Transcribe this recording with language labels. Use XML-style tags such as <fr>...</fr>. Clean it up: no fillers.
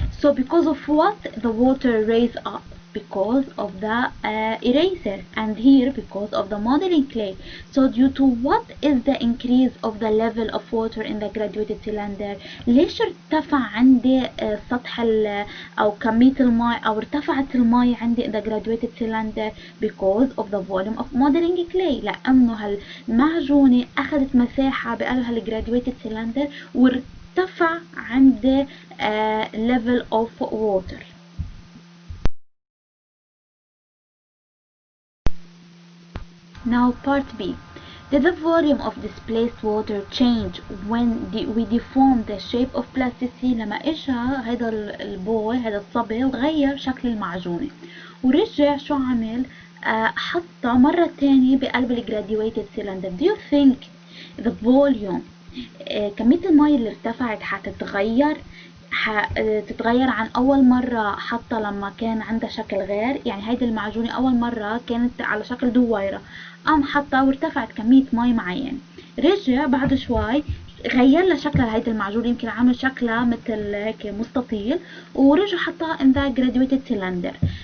<en>So because of what the water raised up? Because of the eraser, and here because of the modeling clay. So due to what is the increase of the level of water in the graduated cylinder?</en> <ar>ليش ارتفع عندي سطح أو كمية الماء أو ارتفعت الماء عندي</ar> <en>in the graduated cylinder? Because of the volume of modeling clay.</en> <ar>لأنه هالمعجونة أخذت مساحة بقلب هالgraduated cylinder وارتفع عند</ar> <en>level of water. Now part B. Did the volume of displaced water change when we deformed the shape of plasticine?</en> <ar>لما اجا هذا البوي، هذا الصبي، وغير شكل المعجونة ورجع شو عمل؟ حطها مرة تانية بقلب الجراديويتد cylinder.</ar> <en>Do you think the volume</en> <ar>كمية الماء اللي ارتفعت حتتغير؟ تتغير عن أول مرة حتى لما كان عندها شكل غير؟ يعني هيدي المعجونة أول مرة كانت على شكل دويرة، قام حطها وارتفعت كمية مي معين، رجع بعد شوي غير لها شكلها هيدي المعجونة، يمكن عامل شكلها مثل هيك مستطيل ورجع حطها</ar> <en>in the graduated cylinder.</en>